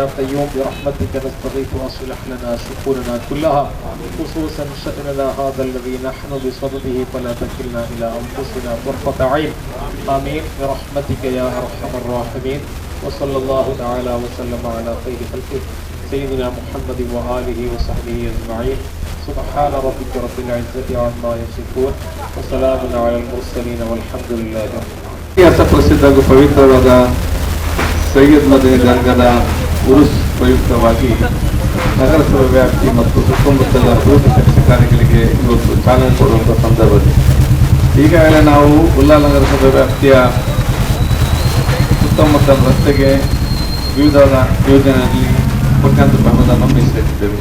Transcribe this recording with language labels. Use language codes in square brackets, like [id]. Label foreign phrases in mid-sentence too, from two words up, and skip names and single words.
[ar] قيوم برحمتك نستغيث واصلح لنا شؤوننا كلها خصوصا شأننا هذا الذي نحن بصدده فلا تكلنا إلى أنفسنا طرفة عين آمين برحمتك يا أرحم الراحمين وصلى الله تعالى وسلم على خير خلقه سيدنا محمد وآله وصحبه أجمعين سبحان ربك رب العزة عما يصفون وسلام على المرسلين والحمد لله رب [kn] ಇತಿಹಾಸ ಪ್ರಸಿದ್ಧ ಹಾಗೂ ಪವಿತ್ರವಾದ ಸೈಯದ್ ಮದನಿ ದರ್ಗಾದ ಉರುಸ್ ಪ್ರಯುಕ್ತವಾಗಿ ನಗರಸಭೆ ವ್ಯಾಪ್ತಿ ಮತ್ತು ಸುತ್ತಮುತ್ತಲ ಅಭಿವೃದ್ಧಿ ಕೆಲಸ ಕಾರ್ಯಗಳಿಗೆ ಇವತ್ತು ಚಾಲನೆ ಕೊಡುವಂಥ ಸಂದರ್ಭದಲ್ಲಿ ಈಗಾಗಲೇ ನಾವು ಉಲ್ಲಾ ನಗರಸಭೆ ವ್ಯಾಪ್ತಿಯ ಸುತ್ತಮುತ್ತಲ ರಸ್ತೆಗೆ ವಿವಿಧ ಯೋಜನೆಯಲ್ಲಿ ಕೋಟ್ಯಾಂತರ ಅನುದಾನ ಮೀಸಲಿಟ್ಟಿದ್ದೇವೆ.